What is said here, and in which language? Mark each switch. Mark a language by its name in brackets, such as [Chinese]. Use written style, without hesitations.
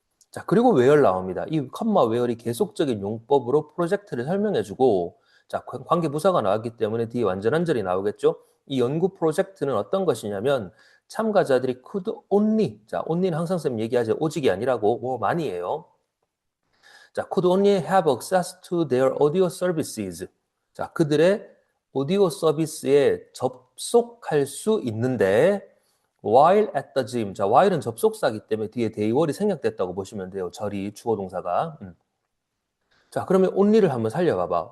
[Korean] 자, 그리고 웨어 나옵니다. 이 컴마 웨어이 계속적인 용법으로 프로젝트를 설명해주고, 자, 관계부사가 나왔기 때문에 뒤에 완전한 절이 나오겠죠? 이 연구 프로젝트는 어떤 것이냐면, 참가자들이 [English] could only, [Korean] 자, only는 항상 쌤 얘기하죠. 오직이 아니라고, 뭐 많이 해요. [English] 자, could only have access to their audio services. [Korean] 자, 그들의 오디오 서비스에 접속할 수 있는데 [English] while at the gym. [Korean] 자, while은 접속사기 때문에 뒤에 대의월이 생략됐다고 보시면 돼요. 절이 주어 동사가. 자, 그러면 only를 한번 살려봐봐.